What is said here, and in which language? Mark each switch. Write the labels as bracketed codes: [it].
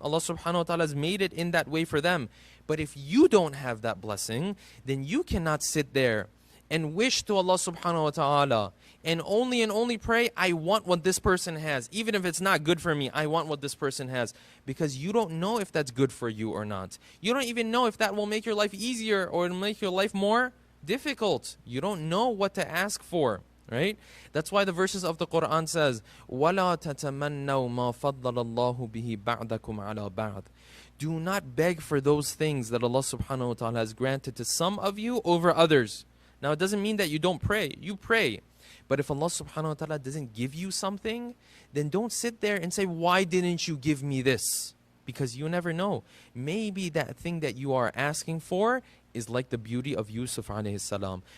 [en] Allah subhanahu wa ta'ala has made it in that way for them. But if you don't have that blessing, then you cannot sit there and wish to Allah subhanahu wa ta'ala and only pray, I want what this person has. Even if it's not good for me, I want what this person has. Because you don't know if that's good for you or not. You don't even know if that will make your life easier or it'll make your life more difficult. You don't know what to ask for, right? That's why the verses of the Quran says, [ar] وَلَا تَتَمَنَّوْا مَا فَضَّلَ اللَّهُ بِهِ بَعْدَكُمْ عَلَى بَعْضٍ. [en] Do not beg for those things that Allah subhanahu wa ta'ala has granted to some of you over others. Now it doesn't mean that you don't pray. You pray. But if Allah subhanahu wa ta'ala doesn't give you something, then don't sit there and say, why didn't you give me this? Because you never know. Maybe that thing that you are asking for is like the beauty of Yusuf alayhi salam.